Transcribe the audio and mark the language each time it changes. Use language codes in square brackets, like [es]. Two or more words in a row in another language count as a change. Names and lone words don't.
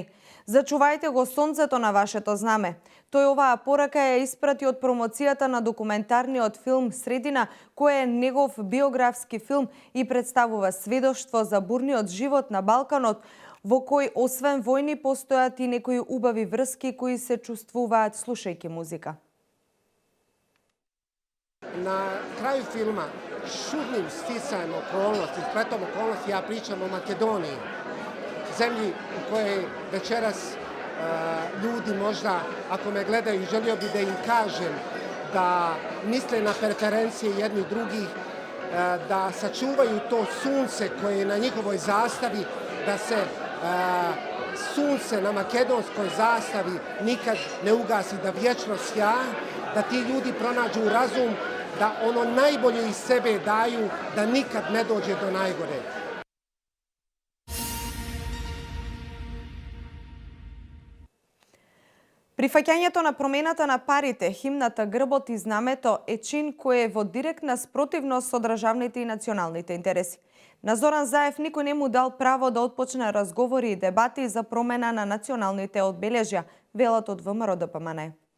[mk] Зачувајте го сонцето на вашето знаме. Тој оваа порака ја испрати од промоцијата на документарниот филм Средина, кој е негов биографски филм и представува сведоштво за бурниот живот на Балканот, во кој освен војни постојат и некои убави врски кои се чувствуваат слушајќи музика. [sr] Na kraju filma, čudnim sticajem okolnosti, spletom okolnosti, ja pričam o Makedoniji, zemlji u kojoj večeras ljudi možda, ako me gledaju, želio bi da im kažem da misle na preferencije jedni drugih, da sačuvaju to sunce koje je na njihovoj zastavi, da se sunce na makedonskoj zastavi nikad ne ugasi, da vječno sja, da ti ljudi pronađu razum, da ono najbolje iz sebe daju, da nikad ne dođe do najgore. [mk] Прифаќањето на промената на парите, химната, грбот и знамето е чин кој е во директна спротивност со државните и националните интереси. На Зоран Заев никој не му дал право да отпочне разговори и дебати за промена на националните одбележја, велат од ВМРО ДПМН.